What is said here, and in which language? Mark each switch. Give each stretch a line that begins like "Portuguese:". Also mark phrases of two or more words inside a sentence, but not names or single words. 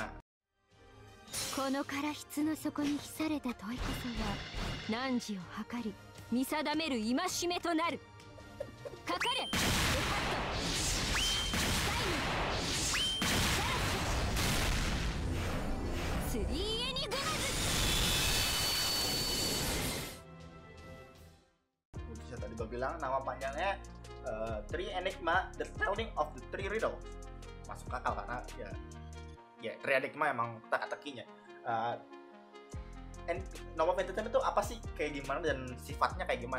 Japanese: このから質の底に秘された問いこそが汝を測り見定める戒めとなる。かかれスリーエニグマズ。
Indonesian: Bisa tadi gue bilang nama panjangnya Three Enigma, The Telling of the Three Riddle. Masuk akal karena ya Three Enigma emang teka-tekinya. Noble Phantasm itu apa sih, kayak gimana dan sifatnya kayak gimana?